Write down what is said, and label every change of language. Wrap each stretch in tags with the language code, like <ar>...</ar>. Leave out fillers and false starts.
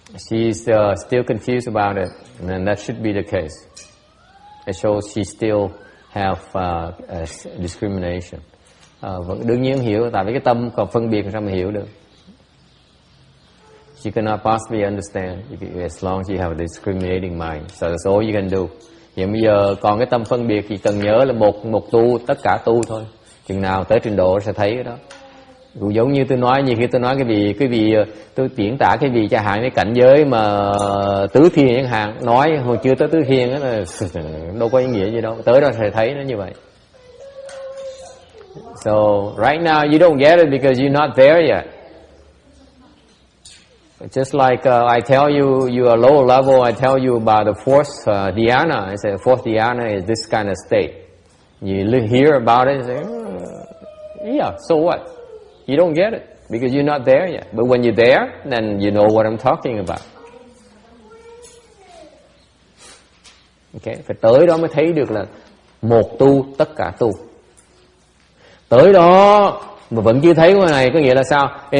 <en>She's still confused about it, and that should be the case. It shows she still have discrimination.</en> <vi>Vẫn đương nhiên hiểu, tại vì cái tâm còn phân biệt sao mà hiểu được.</vi> <en>She cannot possibly understand as long as you have a discriminating mind. So that's all you can do.</en> <vi>Hiện bây giờ còn cái tâm phân biệt thì cần nhớ là một tu, tất cả tu thôi. Chừng nào tới trình độ sẽ thấy cái đó. Cũng giống như tôi nói, nhiều khi tôi nói cái vị tôi diễn tả cái vị chẳng hạn cái cảnh giới mà tứ thiên chẳng hạn, nói hồi chưa tới tứ thiên đó là đâu có ý nghĩa gì đâu, tới đó sẽ thấy nó như vậy.</vi> <en>So right now you don't get it because you're not there yet. Just like I tell you, you are lower level. I tell you about the fourth dhyana. I say the fourth dhyana is this kind of state. You hear about it, you say, yeah, so what? You don't get it because you're not there yet. But when you're there, then you know what I'm talking about.</en> <vi>Okay, phải tới đó mới thấy được là một tu tất cả tu. Tới đó mà vẫn chưa thấy cái này có nghĩa là sao?</vi>